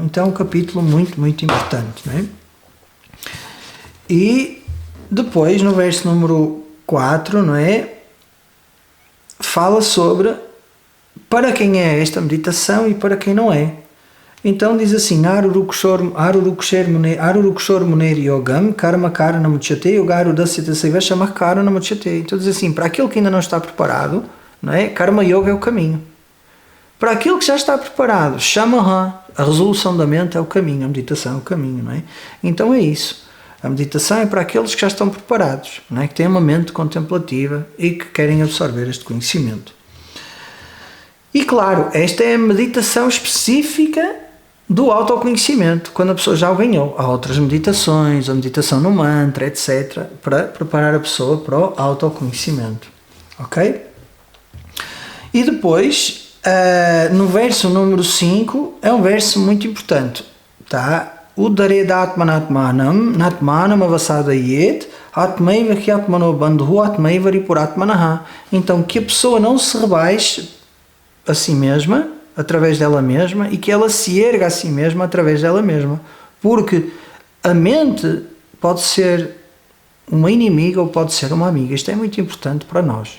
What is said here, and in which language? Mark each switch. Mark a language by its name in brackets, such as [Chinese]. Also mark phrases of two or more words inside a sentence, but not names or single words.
[Portuguese] Então é um capítulo muito, muito importante. Não é? E depois, no verso número 4, não é? Fala sobre para quem é esta meditação e para quem não é. Então diz assim: [Sanskrit] आरुरुक्षोर् मुनेर् योगम् कर्म करण मुच्यते योगरु दस्यते सैवशमः करण मुच्यते. [Portuguese] Então diz assim: para aquele que ainda não está preparado, não é? [Sanskrit] कर्म योग [Portuguese] é o caminho. Para aquele que já está preparado, Shamaha, a resolução da mente é o caminho, a meditação é o caminho, não é? Então é isso. A meditação é para aqueles que já estão preparados, não é? Que têm uma mente contemplativa e que querem absorver este conhecimento. E claro, esta é a meditação específica do autoconhecimento, quando a pessoa já o ganhou. Há outras meditações, a meditação no mantra, etc., para preparar a pessoa para o autoconhecimento. Ok? E depois, no verso número 5, é um verso muito importante, tá? [Sanskrit] उदरेद आत्मनात्मानम् नात्मानम् अवसादयेत् आत्मैव क्यात्मनो बन्धु आत्मैव रिपुरात्मनः. [Portuguese] Então, que a pessoa não se rebaixe a si mesma, através dela mesma, e que ela se erga a si mesma através dela mesma. Porque a mente pode ser uma inimiga ou pode ser uma amiga. Isto é muito importante para nós.